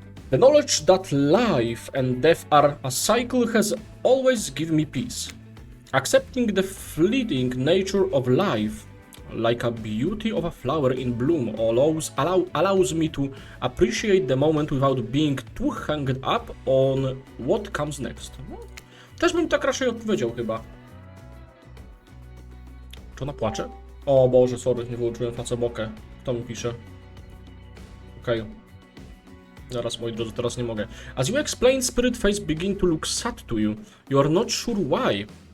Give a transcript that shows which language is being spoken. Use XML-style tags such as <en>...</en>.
<en>The knowledge that life and death are a cycle has always given me peace. Accepting the fleeting nature of life, like a beauty of a flower in bloom, allows me to appreciate the moment without being too hung up on what comes next.</en> <pl>No, też bym tak raczej odpowiedział chyba. Czy ona płacze? O Boże, sorry, nie wyłączyłem facebookę. Kto mi pisze? Okej. Zaraz, moi drodzy, teraz nie mogę.</pl> <en>As you explain, spirit face begin to look sad to you. You are not sure why.</en>